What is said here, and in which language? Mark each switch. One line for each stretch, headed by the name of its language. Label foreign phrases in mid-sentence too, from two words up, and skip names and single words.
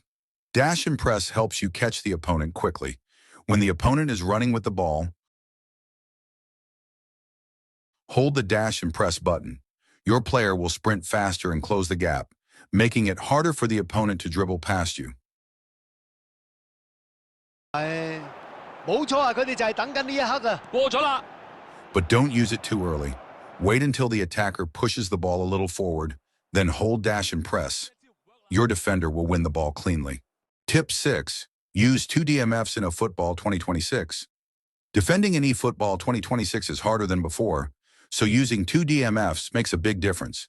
English: Dash and press helps you catch the opponent quickly. When the opponent is running with the ball, hold the dash and press button. Your player will sprint faster and close the gap, making it harder for the opponent to dribble past you.
Cantonese: 冇錯啊，佢哋就係等緊呢一刻啊。過咗啦。
English: But don't use it too early. Wait until the attacker pushes the ball a little forward, then hold dash and press. Your defender will win the ball cleanly. Tip 6. Use 2 DMFs in a football 2026. Defending in eFootball 2026 is harder than before, so using 2 DMFs makes a big difference.